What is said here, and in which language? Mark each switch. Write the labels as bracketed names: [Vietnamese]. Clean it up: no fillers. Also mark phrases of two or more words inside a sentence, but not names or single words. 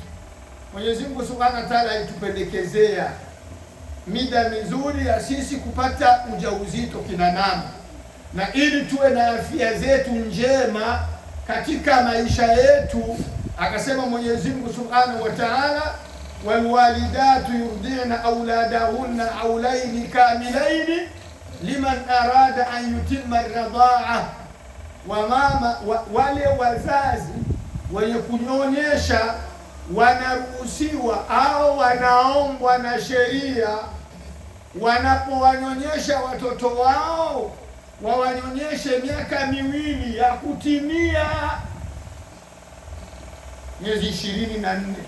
[Swahili] Mwenyezi Mungu [Arabic] سبحانه وتعالى [Swahili] alitupendekezea mida mizuri ya sisi kupata ujauzito kina mama, na ili tuwe na afya zetu njema katika maisha yetu. Akasema Mwenyezi Mungu [Arabic] سبحانه وتعالى، والوالدات يرضعن أولادهن حولين كاملين لمن أراد أن يتم الرضاعة. [Swahili] Wale wazazi wenye kunyonyesha wanaruhusiwa au wanaombwa na sheria, wanapowanyonyesha watoto wao wawanyonyeshe miaka miwili ya kutimia miezi 24.